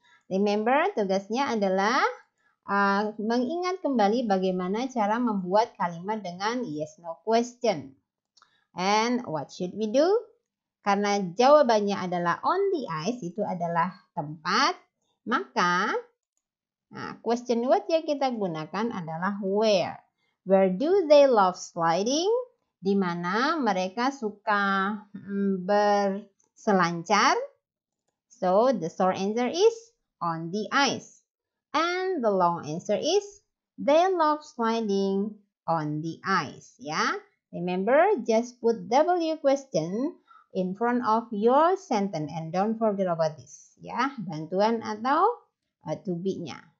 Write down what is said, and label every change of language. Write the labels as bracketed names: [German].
[Indonesian] Remember, tugasnya adalah mengingat kembali bagaimana cara membuat kalimat dengan yes no question. [English] And what should we do? [Indonesian] Karena jawabannya adalah [English] on the ice, [Indonesian] itu adalah tempat, maka question word yang kita gunakan adalah where. [English] Where do they love sliding? [Indonesian] Di mana mereka suka berselancar. [English] So the short answer is on the ice. And the long answer is they love sliding on the ice ya. Remember, just put W question in front of your sentence and don't forget about this. [Indonesian] Ya, bantuan atau to be-nya.